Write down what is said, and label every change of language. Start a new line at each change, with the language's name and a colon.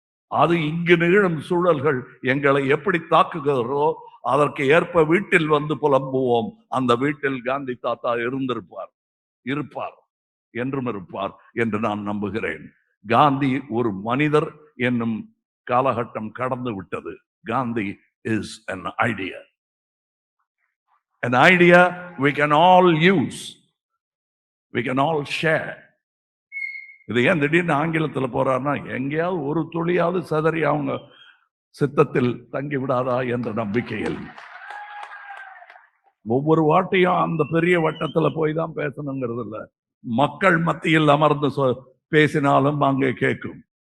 Tamil: அது இங்கு நிகழும் சூழல்கள் எங்களை எப்படி தாக்குகிறதோ அதற்கு ஏற்ப வீட்டில் வந்து புலம்புவோம். அந்த வீட்டில் காந்தி தாத்தா இருப்பார் என்றும் இருப்பார் என்று நான் நம்புகிறேன். காந்தி ஒரு மனிதர் என்னும் காலகட்டம் கடந்து விட்டது.
English: Gandhi is an idea. An idea we can all use, we can all share.
Tamil: இது ஏன் திடீர்னு ஆங்கிலத்தில் போறாருன்னா, எங்கேயாவது ஒரு துளியாவது சதறி அவங்க சித்தத்தில் தங்கி விடாதா என்ற நம்பிக்கையில் ஒவ்வொரு வாட்டையும் அந்த பெரிய வட்டத்தில் போய் தான் பேசணுங்கிறது இல்லை, மக்கள் மத்தியில் அமர்ந்து பேசினாலும் அங்கே கேட்கும்.